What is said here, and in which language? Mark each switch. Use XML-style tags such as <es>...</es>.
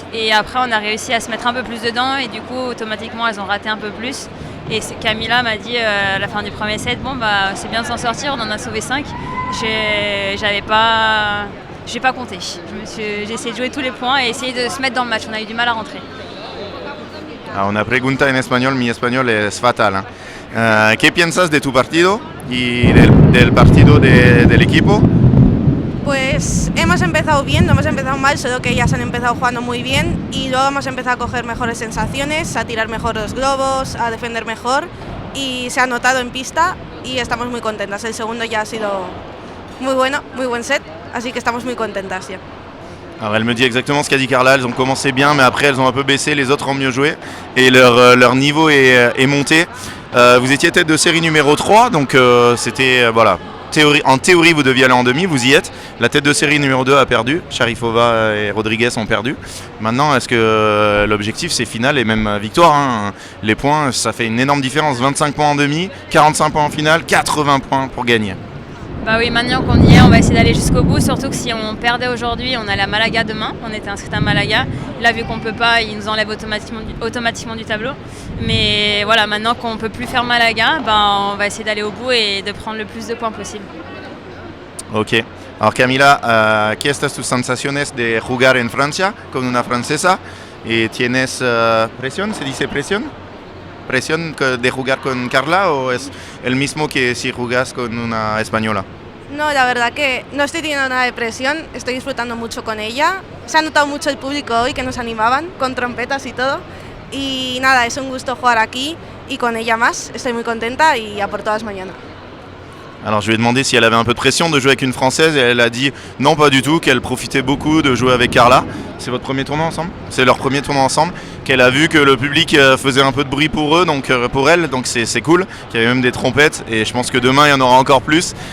<fr>Et après on a réussi à se mettre un peu plus dedans et du coup automatiquement elles ont raté un peu plus. Et Camilla m'a dit à la fin du premier set, bon bah c'est bien de s'en sortir, on en a sauvé 5. J'ai pas compté. J'ai essayé de jouer tous les points et essayer de se mettre dans le match, on a eu du mal à rentrer.</fr> <es>Una pregunta en español, mi español es fatal. ¿Qué piensas de tu partido y del partido del equipo? Pues hemos empezado bien, no hemos empezado mal, solo que ellas han empezado jugando muy bien y luego hemos empezado a coger mejores sensaciones, a tirar mejor los globos, a defender mejor y se ha notado en pista y estamos muy contentas. El segundo ya ha sido muy bueno, muy buen set, así que estamos muy contentas ya.</es> <fr>Alors elle me dit exactement ce qu'a dit Carla, elles ont commencé bien mais après elles ont un peu baissé, les autres ont mieux joué et leur niveau est monté. Vous étiez tête de série numéro 3 donc c'était voilà, en théorie vous deviez aller en demi, vous y êtes. La tête de série numéro 2 a perdu, Sharifova et Rodriguez ont perdu. Maintenant est-ce que l'objectif c'est finale et même victoire hein. Les points ça fait une énorme différence, 25 points en demi, 45 points en finale, 80 points pour gagner. Bah oui, maintenant qu'on y est, on va essayer d'aller jusqu'au bout, surtout que si on perdait aujourd'hui, on allait à Malaga demain, on était inscrit à Malaga. Là, vu qu'on peut pas, ils nous enlèvent automatiquement du tableau. Mais voilà, maintenant qu'on peut plus faire Malaga, on va essayer d'aller au bout et de prendre le plus de points possible. Ok. Alors</fr> <es>Camila, ¿qué estas tus sensaciones de jugar en Francia con una francesa? ¿Y tienes presión? ¿Se dice presión? ¿Presión de jugar con Carla o es el mismo que si jugas con una española? No, la verdad que no estoy teniendo nada de presión, estoy disfrutando mucho con ella. Se ha notado mucho el público hoy que nos animaban con trompetas y todo. Y nada, es un gusto jugar aquí y con ella más. Estoy muy contenta y a por todas mañana.</es> <fr>Alors je lui ai demandé si elle avait un peu de pression de jouer avec une Française et elle a dit non pas du tout, qu'elle profitait beaucoup de jouer avec Carla. C'est votre premier tournoi ensemble? C'est leur premier tournoi ensemble, qu'elle a vu que le public faisait un peu de bruit pour eux, donc pour elle, donc c'est cool, qu'il y avait même des trompettes et je pense que demain il y en aura encore plus.</fr>